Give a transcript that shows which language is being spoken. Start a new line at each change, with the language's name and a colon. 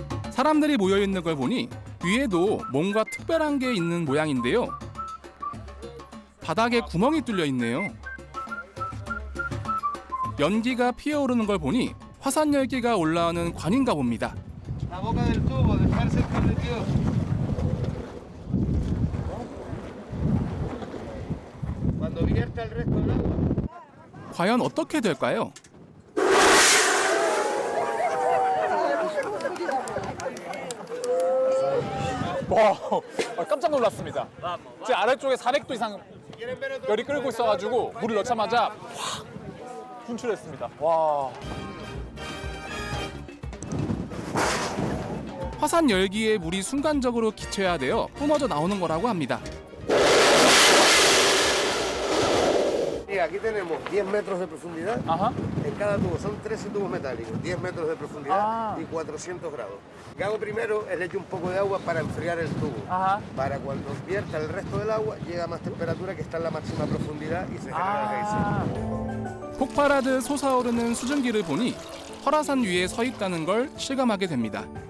Korean: 사람들이 모여있는 걸 보니 위에도 뭔가 특별한 게 있는 모양인데요. 바닥에 구멍이 뚫려 있네요. 연기가 피어오르는 걸 보니 화산 열기가 올라오는 관인가 봅니다.
Spanish: La boca del tubo, dejarse el permitido. Cuando vierta el resto del agua.
Korean: 과연 어떻게 될까요? 와, 깜짝 놀랐습니다. 제 아래쪽에 400도 이상 열이 끓고 있어가지고 물을 넣자마자 확 분출했습니다. 와. 화산 열기에 물이 순간적으로 기체화되어 뿜어져 나오는 거라고 합니다.
Spanish: Y aquí tenemos 10 metros de profundidad. 아하. En cada tubo son 13 tubos metálicos, 10 metros de profundidad y 400 grados. Lo que hago primero es le echo un poco de agua para enfriar el tubo. 아하. Para cuando vierta el resto del agua llega a más temperatura que está en la máxima profundidad y se genera el geyser.
Korean: 폭발하듯 솟아오르는 수증기를 보니 설화산 위에 서 있다는 걸 실감하게 됩니다.